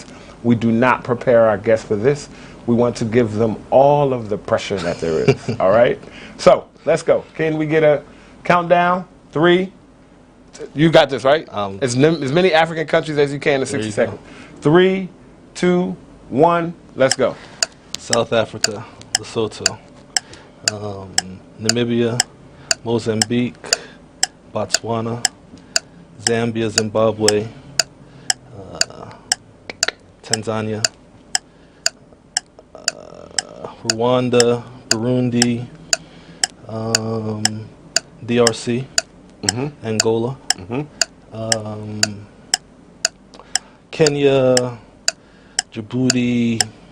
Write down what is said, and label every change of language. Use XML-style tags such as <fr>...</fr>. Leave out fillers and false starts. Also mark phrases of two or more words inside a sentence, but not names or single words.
<en>We do not prepare our guests for this. We want to give them all of the pressure that there is. All right? So, let's go. Can we get a countdown? 3. You got this, right? As many African countries as you can in 60 seconds. 3, 2, 1, let's go. South Africa, Lesotho, Namibia, Mozambique, Botswana, Zambia, Zimbabwe, Tanzania, Rwanda, Burundi, DRC, Angola, Kenya, Djibouti,</en>